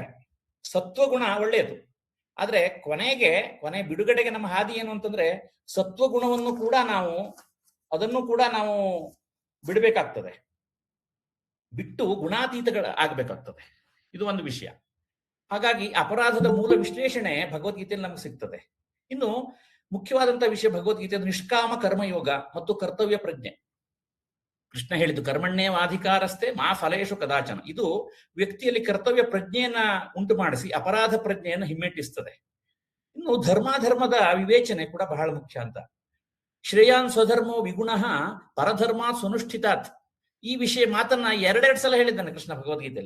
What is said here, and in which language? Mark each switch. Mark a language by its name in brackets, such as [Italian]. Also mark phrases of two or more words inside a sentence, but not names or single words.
[Kannada] ಸತ್ವಗುಣ ಒಳ್ಳೆಯದು, ಆದ್ರೆ ಕೊನೆ ಬಿಡುಗಡೆಗೆ ನಮ್ಮ ಹಾದಿ ಏನು ಅಂತಂದ್ರೆ, ಸತ್ವಗುಣವನ್ನು ಕೂಡ ಅದನ್ನು ಕೂಡ ನಾವು ಬಿಡಬೇಕಾಗ್ತದೆ, ಬಿಟ್ಟು ಗುಣಾತೀತಗಳ ಆಗ್ಬೇಕಾಗ್ತದೆ. ಇದು ಒಂದು ವಿಷಯ. ಹಾಗಾಗಿ ಅಪರಾಧದ ಮೂಲ ವಿಶ್ಲೇಷಣೆ ಭಗವದ್ಗೀತೆಯಲ್ಲಿ ನಮ್ಗೆ ಸಿಗ್ತದೆ. ಇನ್ನು ಮುಖ್ಯವಾದಂತಹ ವಿಷಯ ಭಗವದ್ಗೀತೆ ನಿಷ್ಕಾಮ ಕರ್ಮಯೋಗ ಮತ್ತು ಕರ್ತವ್ಯ ಪ್ರಜ್ಞೆ. ಕೃಷ್ಣ ಹೇಳಿದ್ದು [Sanskrit] ಕರ್ಮಣ್ಯೇವಾಧಿಕಾರಸ್ಥೆ ಮಾ ಫಲೇಶು ಕದಾಚನ. [Kannada] ಇದು ವ್ಯಕ್ತಿಯಲ್ಲಿ ಕರ್ತವ್ಯ ಪ್ರಜ್ಞೆಯನ್ನ ಉಂಟು ಮಾಡಿಸಿ ಅಪರಾಧ ಪ್ರಜ್ಞೆಯನ್ನು ಹಿಮ್ಮೆಟ್ಟಿಸ್ತದೆ. ಇನ್ನು ಧರ್ಮಾಧರ್ಮದ ವಿವೇಚನೆ ಕೂಡ ಬಹಳ ಮುಖ್ಯ ಅಂತ. [Sanskrit] ಶ್ರೇಯಾನ್ ಸ್ವಧರ್ಮೋ ವಿಗುಣಃ ಪರಧರ್ಮಾತ್ ಸುನುಷ್ಠಿತಾತ್. [Kannada] ಈ ವಿಷಯ ಮಾತನ್ನ ಎರಡೆರಡು ಸಲ ಹೇಳಿದ್ದಾನೆ ಕೃಷ್ಣ ಭಗವದ್ಗೀತೆಯಲ್ಲಿ.